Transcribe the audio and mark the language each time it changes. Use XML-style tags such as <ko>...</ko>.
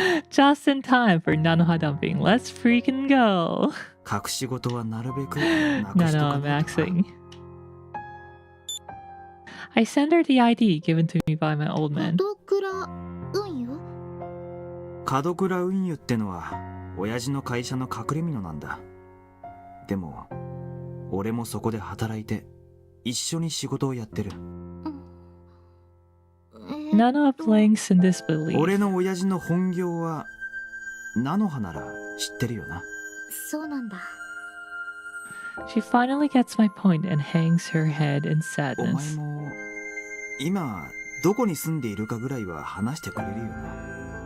<en>Just in time for Nanoha dumping. Let's freaking go.</en> <ja>隠し事はなるべくなくしとかないとな。</ja> <en>Maxing. I send her the ID given to me by my old man.</en> <ja>門倉運よ。門倉運輸ってのは親父の会社の隠れ蓑なんだ。でも俺もそこで働いて一緒に仕事をやってる。</ja> <en>Nana blinks in disbelief.</en> <ja>俺の親父の本業は菜の葉なら知ってるよな。そうなんだ。</ja> <en>She finally gets my point and hangs her head in</en> <ja>お前</ja> <en>sadness.</en> <ja>も今どこに住んでいるかぐらいは話してくれるよな。</ja>